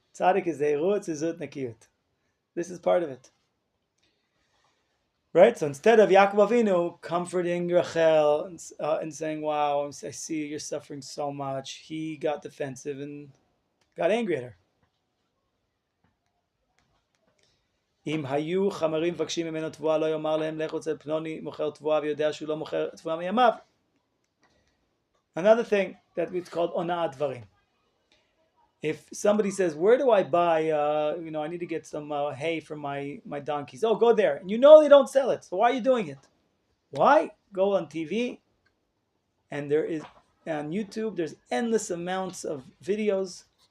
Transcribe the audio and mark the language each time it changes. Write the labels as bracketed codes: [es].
[en] Tzaddik is zeirut, zizut, nekiyut. This is part of it. Right? So instead of Yaakov Avinu comforting Rachel and saying, wow, I see you're suffering so much, he got defensive and got angry at her. [he] אם היו חמרים מבקשים ממנו תבואה לא יאמר להם לכו אצל פלוני מוכר תבואה ויודע שהוא לא מוכר תבואה מימיו. [en] Another thing that it's called ona'at dvarim. If somebody says, where do I buy, I need to get some hay for my donkeys. Oh, go there. And they don't sell it. So why are you doing it? Why? Go on TV. And there is, on YouTube, there's endless amounts of videos.